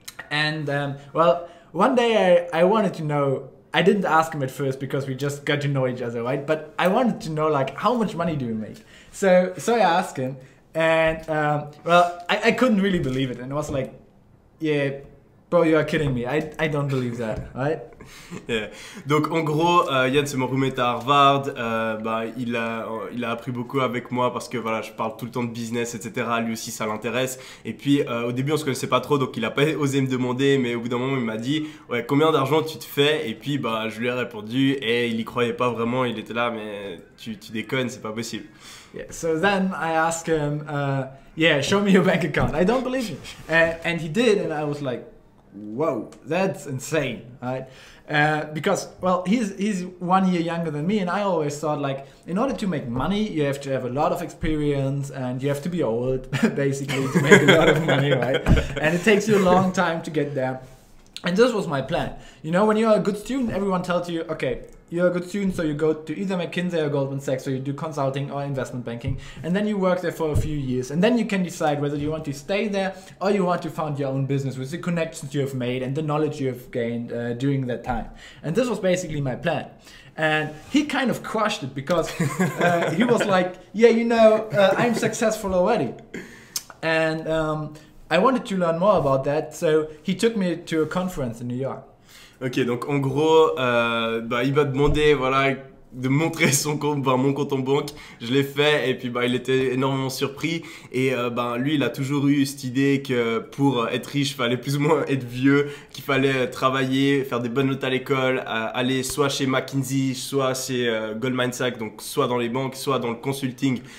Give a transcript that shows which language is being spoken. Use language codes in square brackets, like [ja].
[en] And well, one day I wanted to know, I didn't ask him at first because we just got to know each other, right? But I wanted to know like, how much money do you make? So I asked him and well, I couldn't really believe it. And I was like, yeah, bro, you are kidding me. I don't believe that, right? Yeah. [fr] Donc en gros, Yann c'est mon roommate à Harvard. Il a appris beaucoup avec moi parce que voilà, je parle tout le temps de business, etc. Lui aussi ça l'intéresse. Et puis au début on se connaissait pas trop, donc il a pas osé me demander, mais au bout d'un moment il m'a dit ouais, combien d'argent tu te fais? Et puis je lui ai répondu et il y croyait pas vraiment. Il était là, mais tu déconnes, c'est pas possible. [en] Yeah, so then I asked him, yeah, show me your bank account. I don't believe you. And he did, and I was like, whoa, that's insane, right? Because, well, he's 1 year younger than me, and I always thought, like, in order to make money, you have to have a lot of experience, and you have to be old, basically, to make a lot of money, right? And it takes you a long time to get there. And this was my plan. You know, when you're a good student, everyone tells you, okay, you're a good student, so you go to either McKinsey or Goldman Sachs, so you do consulting or investment banking, and then you work there for a few years, and then you can decide whether you want to stay there or you want to found your own business with the connections you have made and the knowledge you have gained during that time. And this was basically my plan. And he kind of crushed it because he was like, yeah, you know, I'm successful already. And I wanted to learn more about that, so he took me to a conference in New York. [fr] Ok, donc en gros, il m'a demandé, voilà, de montrer son compte, mon compte en banque. Je l'ai fait et puis il était énormément surpris. Et lui, il a toujours eu cette idée que pour être riche, fallait plus ou moins être vieux, qu'il fallait travailler, faire des bonnes notes à l'école, aller soit chez McKinsey, soit chez Goldman Sachs, donc soit dans les banques, soit dans le consulting.